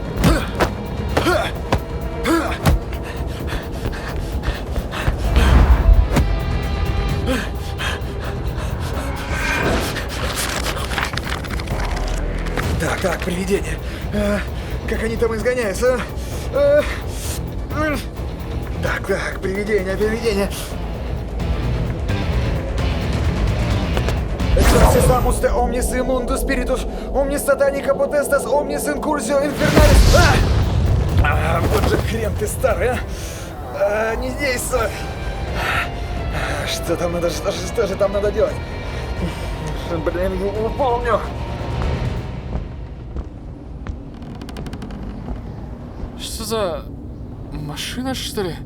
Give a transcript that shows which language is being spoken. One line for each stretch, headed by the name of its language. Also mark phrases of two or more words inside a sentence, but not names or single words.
Russian: Так, привидение. Как они там изгоняются? Так, привидение.
Latin: Exorcis amus te omnis immundus spiritus, omnis satanica potestas, omnis incursio infernalis.
Russian: Вот же хрен ты старый, а! Не действует. Что там надо, что же там надо делать? Блин, не помню. Что за машина, что ли?